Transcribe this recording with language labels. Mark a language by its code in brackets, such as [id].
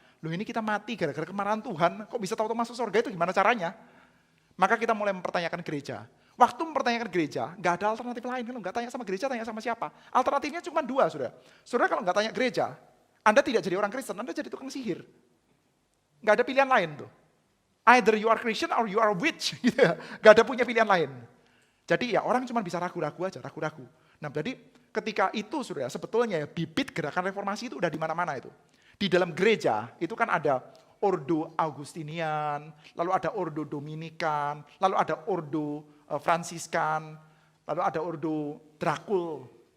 [id] Loh ini kita mati gara-gara kemarahan Tuhan, kok bisa tahu-tahu masuk surga itu gimana caranya? Maka kita mulai mempertanyakan gereja. Waktu mempertanyakan gereja, nggak ada alternatif lain. Kalau nggak tanya sama gereja, tanya sama siapa? Alternatifnya cuma 2, saudara. Saudara kalau nggak tanya gereja, Anda tidak jadi orang Kristen, Anda jadi tukang sihir. Nggak ada pilihan lain tuh. [en] Either you are Christian or you are a witch. [id] Gitu ya. Nggak ada punya pilihan lain. Jadi ya orang cuma bisa ragu-ragu aja, ragu-ragu. Nah jadi ketika itu saudara, sebetulnya ya bibit gerakan reformasi itu udah di mana-mana itu. Di dalam gereja itu kan ada Ordo Augustinian, lalu ada Ordo Dominikan, lalu ada Ordo Fransiskan, lalu ada Ordo Dracul.